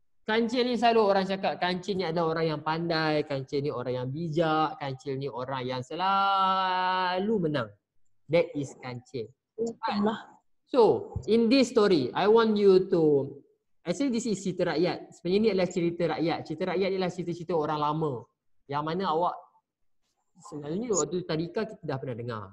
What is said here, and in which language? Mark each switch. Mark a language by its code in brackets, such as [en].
[ms] Kancil ni selalu orang cakap kancil ni adalah orang yang pandai, kancil ni orang yang bijak, kancil ni orang yang selalu menang. [en] That is kancil. So, in this story, I want you to, actually this is [ms] cerita rakyat. Sebenarnya ni adalah cerita rakyat. Cerita rakyat ialah cerita-cerita orang lama. Yang mana awak, selalunya waktu tadika kita dah pernah dengar.